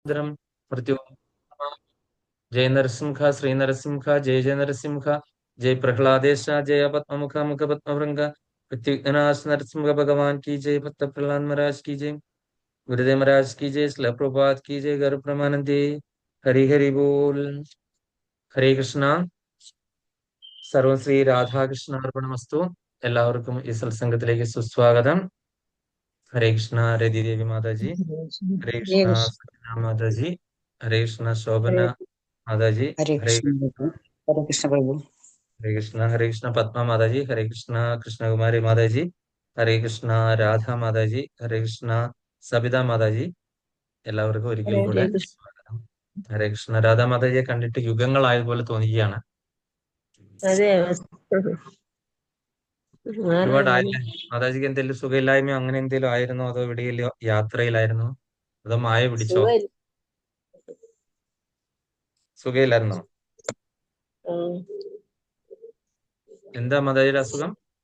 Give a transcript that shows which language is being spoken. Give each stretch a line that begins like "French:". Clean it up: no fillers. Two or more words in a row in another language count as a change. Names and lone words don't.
Hindi: मृत्यु जय नरसिंह श्री नरसिंह जय जय नरसिंह जय प्रहलादेश जय पद्ममुख मुख पद्मभृंग प्रत्युनाश नरसिंह भगवान की जय भक्त प्रहलाद महाराज की जय गुरुदेव महाराज की जय श्रील प्रभुपाद की जय गौर प्रमानंदे हरि हरि बोल हरे कृष्ण
Sanskrit: സർവം ശ്രീ രാധാകൃഷ്ണാർപ്പണമസ്തു.
Malayalam: എല്ലാവർക്കും ഈ സത്സംഗത്തിലേക്ക് സുസ്വാഗതം. ഹരേ കൃഷ്ണ രതിദേവി മാതാജി, ഹരേ കൃഷ്ണ हरे സത്യനാ മാതാജി, ഹരേ കൃഷ്ണ ശോഭന മാതാജി, ഹരേ कृष्ण प्रभु, हरे कृष्ण प्रभु। ഹരേ കൃഷ്ണ പത്മ മാതാജി, ഹരേ കൃഷ്ണ കൃഷ്ണകുമാരി മാതാജി, ഹരേ കൃഷ്ണ രാധ മാതാജി, ഹരേ കൃഷ്ണ സബിത മാതാജി. എല്ലാവർക്കും ഒരിക്കൽ കൂടെ हरे कृष्ण। സ്വാഗതം. ഹരേ കൃഷ്ണ. രാധാ മാതാജിയെ കണ്ടിട്ട് യുഗങ്ങളായതുപോലെ തോന്നുകയാണ്. अरे ഒരുപാടായില്ലേ? മാതാജിക്ക് എന്തെങ്കിലും സുഖമില്ലായ്മയോ അങ്ങനെ എന്തെങ്കിലും ആയിരുന്നോ? അതോ എവിടെയെങ്കിലും യാത്രയിലായിരുന്നോ? അതോ മായ പിടിച്ചോ? सुबह സുഖമില്ലായിരുന്നോ? എന്താ മാതാജിയുടെ അസുഖം?